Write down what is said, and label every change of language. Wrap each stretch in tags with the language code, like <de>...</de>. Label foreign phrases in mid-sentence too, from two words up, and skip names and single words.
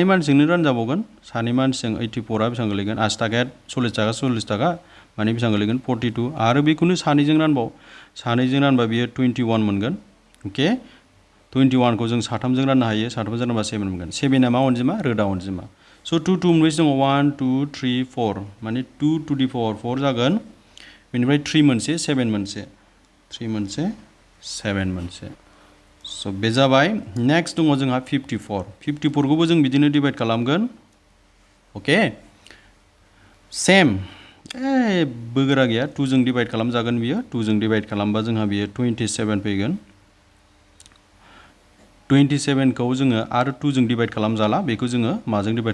<brx>मानसिजोंनो रानजाबावगोन सानै मानसिजों 84 आ बेसेबां गोलैगोन 80 थाखाया 40 थाखा माने बेसेबां गोलैगोन 42 आरो बेखौनो सानैजों रानबा बियो 21 मोनगोन अके 21 खौ जों साथामजों राननो हायो साथामजों रानबा 7 मोनगोन 7 आ मा अनजिमा रोदा अनजिमा स' 2 2 मोनबेसे दङ 1 2 3 4 माने</brx> <en>2 to the power 4</en> <brx>जागोन बेनिफ्राय 3 मोनसे 7 मोनसे 3 मोनसे 7 मोनसे स' बे जाबाय नेक्स्ट दङ जोंहा 54 खौबो जों बिदिनो डिभाइड खालामगोन अके सेम बोगोरा गैया 2 जों डिभाइड खालामजागोन बियो 2 जों डिभाइड खालामबा जोंहा बियो 27 फैगोन 27 खौ जोङो आरो 2 जों डिभाइड खालामजाला बेखौ जोङो माजों डिभाइड</brx>